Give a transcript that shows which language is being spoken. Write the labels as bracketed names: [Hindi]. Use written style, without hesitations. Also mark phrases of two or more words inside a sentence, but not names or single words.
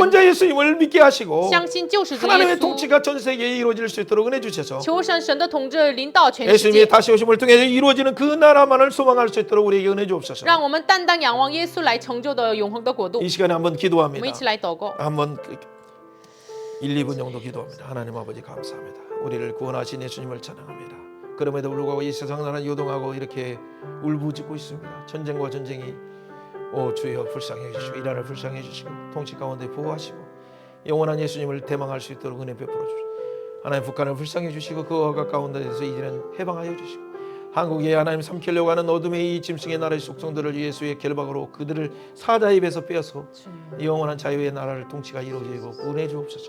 [Korean] 구원자 예수님을 믿게 하시고 [Chinese] 相信救世主耶 [Korean] 하나님의 [Chinese] 稣。 [Korean] 통치가 전 세계에 이루어질 수 있도록 은혜 주셔서 [Chinese] 求神的统治临到全世 [Korean] 예수님의 [Chinese] 界， [Korean] 다시 오심을 통해서 이루어지는 그 나라만을 소망할 수 있도록 우리에게 은혜 주옵소서. [Chinese] 让我们单单仰望耶稣来成就的永恒的国度。 [Korean] 이 시간에 한번 [Chinese] 我们 [Korean] 기도합니다. [Chinese] 一起来祷告。 [Korean] 한번 1, 2분 정도 기도합니다. 하나님 아버지 감사합니다. 우리를 구원하신 예수님을 찬양합니다. 그럼에도 불구하고 이 세상 나라는 요동하고 이렇게 울부짖고 있습니다. 전쟁과 전쟁이 주여 불쌍해 주시고 이란을 불쌍해 주시고 통치 가운데 보호하시고 영원한 예수님을 대망할 수 있도록 은혜 베풀어 주시고 하나님 북한을 불쌍해 주시고 그와 가까운데서 이제는 해방하여 주시고 한국에 하나님 삼키려고 하는 어둠의 이 짐승의 나라의 속성들을 예수의 결박으로 그들을 사자의 입에서 빼어서 영원한 자유의 나라를 통치가 이루어지고 은혜 주옵소서.